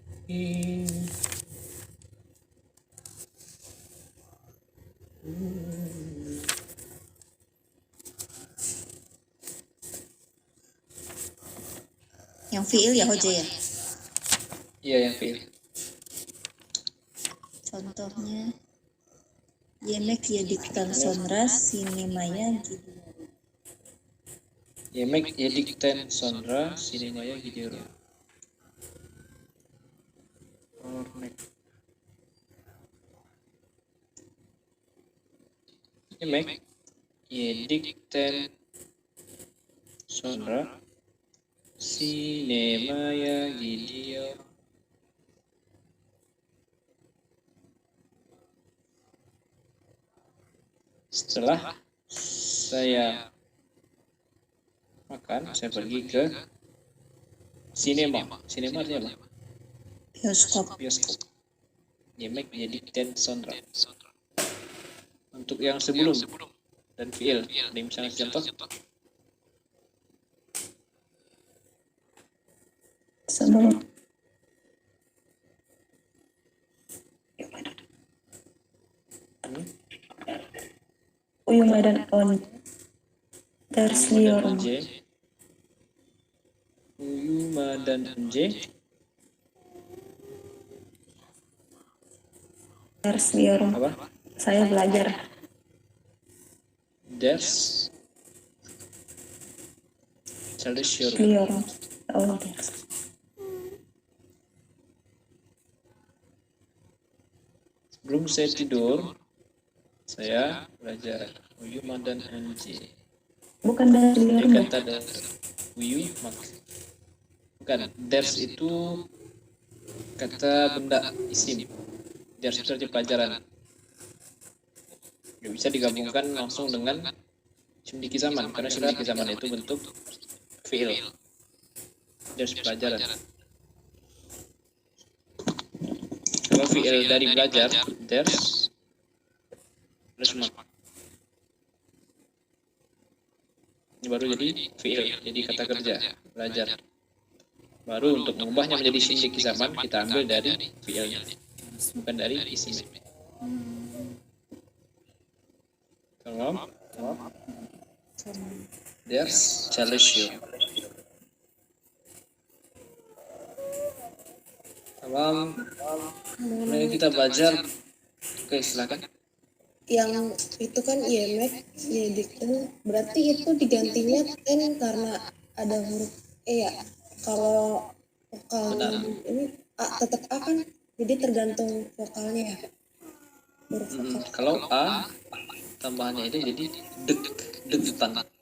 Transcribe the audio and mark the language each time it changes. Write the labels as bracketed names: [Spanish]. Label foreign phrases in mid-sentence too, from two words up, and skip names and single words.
[Indonesian] Yang fiil ya Hoja ya. Iya yang fiil. Contohnya [Turkish] yemek yedikten sonra sinemaya gidiyor. Yemek yedikten sonra sinemaya gidiyorum. Örnek. Yemek yedikten sonra sinemaya gidiyor. [Indonesian] Setelah saya makan, saya pergi ke sinema. Sinema artinya apa? Bioskop. Bioskop. [Turkish] Yemek yedikten sonra. [Indonesian] Untuk yang sebelum dan fiil. Ada misalnya contoh. Sebelum [Turkish] uyumadan on tersliyorum. Uyumadan önce Tersliyorum. [Indonesian] apa? Saya belajar. [Turkish] Ders çalışıyorum. Liyorum. Oh, ders. [Indonesian] Sebelum saya tidur, saya belajar. [Turkish] Uyumadan önce. [Indonesian] Bukan dari Dia [Turkish] liyorum. [Indonesian] kata dari uyumak. Bukan. Ders itu kata benda isim. Ders itu arti pelajaran. Nggak bisa digabungkan langsung dengan [Turkish] simdiki zaman [Indonesian] karena [Turkish] simdiki zaman [Indonesian] itu bentuk fiil. Ders pelajaran. Kalau fiil dari belajar, ders plus mak. Ini baru jadi fiil, jadi kata kerja, belajar. Baru untuk mengubahnya menjadi simdiki zaman kita ambil dari fiilnya, bukan dari isim. Tamam. [Turkish] Ders çalışıyor. [Indonesian] Tamam. Mari kita belajar. Oke, silakan. Yang itu kan [Turkish] yemek yedikten, [Indonesian] berarti itu digantinya ten karena ada huruf e ya. Kalau vokal ini a, tetap a kan, jadi tergantung vokalnya ya. Huruf vokal. Kalau a tambahannya itu jadi deketan.